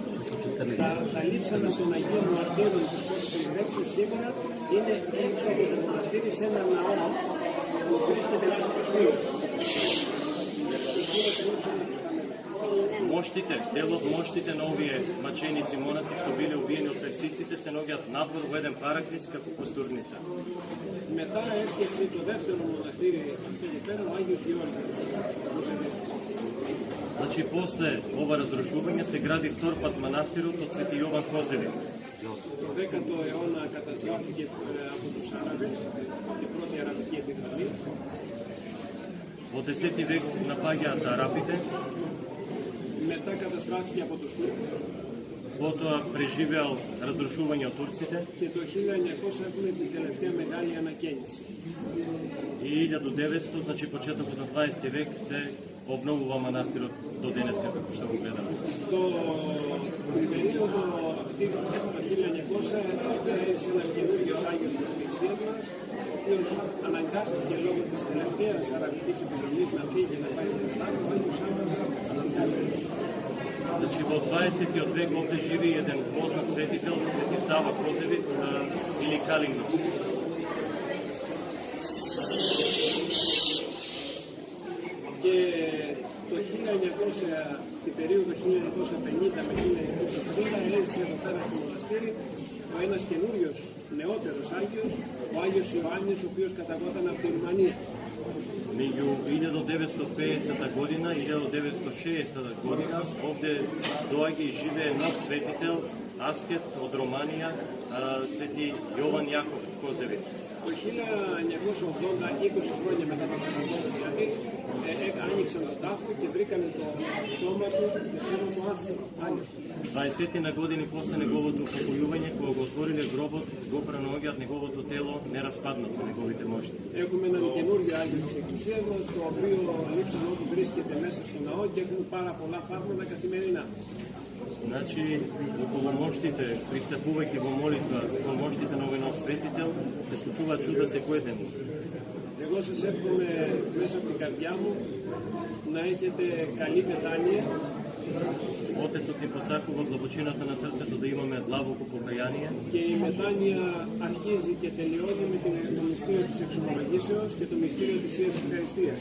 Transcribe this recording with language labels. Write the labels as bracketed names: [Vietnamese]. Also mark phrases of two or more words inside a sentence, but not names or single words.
[Greek] Τα λείψανα των Αγίων Μαρτύρων που σκότωσαν οι Πέρσες σήμερα είναι έξω από το μοναστήρι σε ένα ναό που βρίσκεται μέσα στο σπίτι. [Macedonian] Моштите, дел од моштите на овие маченици монаси што биле убиени од персиците се наоѓаат надвор во еден параклис како костурница. [Greek] Μετά έφτιαξε το δεύτερο μοναστήρι αυτό εκεί πέρα ο Άγιος Γεώργιος. [Macedonian] Значи, после ова разрушување се гради втор пат манастирот од Свети Јован Козевит. [Greek] Το 10ο αιώνα καταστράφηκε από τους Άραβες, η πρώτη αραβική επιδρομή. [Macedonian] Во 10 век напаѓаат арапите, [Greek] Μετά καταστράφηκε από τους Τούρκους [Macedonian] потоа преживеал разрушување од турците [Greek] και το 1900 έχουμε την τελευταία μεγάλη ανακαίνιση. [Macedonian] и 1900, значи почетокот на 20 век, се обновува манастирот до денеска, како што го гледаме. [Greek] Την περίοδο αυτή το 1900 έζησε ένας καινούριος Άγιος της Εκκλησίας μας, ο οποίος αναγκάστηκε λόγω της τελευταίας αραβικής επιδρομής να φύγει και να πάει στην Ελλάδα, ο Άγιος Σάββας Αναγκάλης. [Macedonian] Значи, во 20 век овде живи еден познат светител, Свети Сава Козевит или Калингос. [Greek] Και το 1900, την περίοδο 1950 με 1960 έζησε εδώ πέρα στο μοναστήρι ένας καινούριος νεότερος Άγιος, ο Άγιος Ιωάννης, ο οποίος καταγόταν από τη Ρουμανία. [Macedonian] Меѓу 1950 година и 1960 година овде доаѓа и живее нов светител, аскет од Романија, Свети Јован Јаков Козевит. [Greek] Το 1980, 20 χρόνια μετά το θάνατο δηλαδή, άνοιξαν τον τάφο και βρήκαν το σώμα του άνθρωπο. [Macedonian] 20 години после неговото упокојување, кога го отвориле гробот, го пронаоѓаат неговото тело нераспаднато, неговите мошти. [Greek] Έχουμε έναν καινούριο Άγιο της Εκκλησίας μας, το οποίο λείψανό του βρίσκεται μέσα στο ναό και έχουμε πάρα πολλά θαύματα καθημερινά. [Macedonian] Значи, околу моштите, пристапувајќи во молитва, околу моштите на овој нов светител, се случуваат чуда секој ден. [Greek] Εγώ σας εύχομαι μέσα από την καρδιά μου να έχετε καλή μετάνοια. [Macedonian] Отецот ни посакува од длабочината на срцето да имаме длабоко покаяние. [Greek] Και η μετάνοια αρχίζει και τελειώνει με το μυστήριο της εξομολογήσεως και το μυστήριο της Θείας Ευχαριστίας.